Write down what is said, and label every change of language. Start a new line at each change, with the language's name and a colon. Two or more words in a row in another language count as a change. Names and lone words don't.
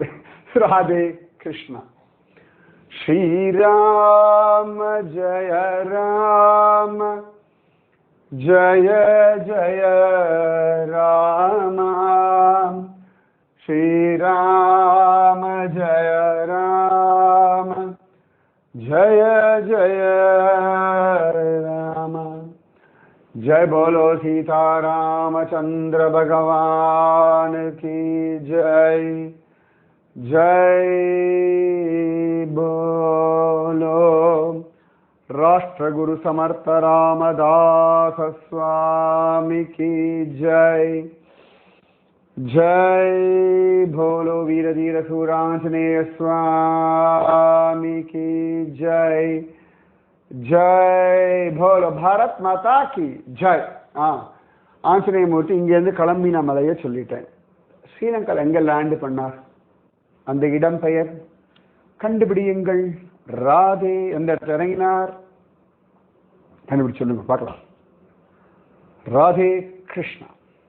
Sanskrit: राधे कृष्ण. श्रीराम जय राम जय जय राम. श्रीराम जय राम जय जय राम.
Hindi: जय बोलो सीता रामचंद्र भगवान की जय. जय बोलो राष्ट्रगुरु समर्थ रामदास स्वामी की जय. जय भोलो वीर धीर सूरांजनेय स्वामी की जय. जय भोलो भारत माता की जय.
Tamil: ஆஞ்சநேய மூர்த்தி இங்கேருந்து கிளம்பின மலையை சொல்லிட்டேன். ஸ்ரீலங்காவில் எங்கே லேண்டு பண்ணார்? அந்த இடம் பெயர் கண்டுபிடியுங்கள். ராதே எந்த இடத்துல இறங்கினார்? கண்டுபிடிச்சு சொல்லுங்க பார்க்கலாம். ராதே கிருஷ்ணா.